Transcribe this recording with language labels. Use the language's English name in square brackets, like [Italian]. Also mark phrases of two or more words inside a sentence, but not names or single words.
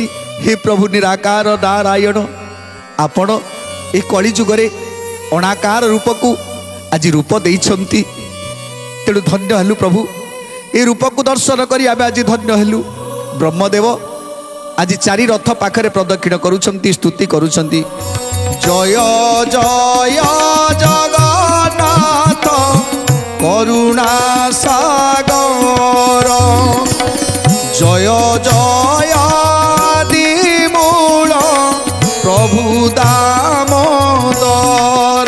[Odia] ହେ ପ୍ରଭୁ ନିରାକାର ନାରାୟଣ, ଆପଣ ଏ କଳିଯୁଗରେ ଅଣାକାର ରୂପକୁ ଆଜି ରୂପ ଦେଇଛନ୍ତି। ତେଣୁ ଧନ୍ୟ ହେଲୁ ପ୍ରଭୁ, ଏ ରୂପକୁ ଦର୍ଶନ କରି ଆମେ ଆଜି ଧନ୍ୟ ହେଲୁ। ବ୍ରହ୍ମଦେବ ଆଜି ଚାରି ରଥ ପାଖରେ ପ୍ରଦକ୍ଷିଣ କରୁଛନ୍ତି, ସ୍ତୁତି କରୁଛନ୍ତି। [Bangla] জয় জয় জগন্নাথ করুণা সাগর জয় জয় দিমূল প্রভু দামোদর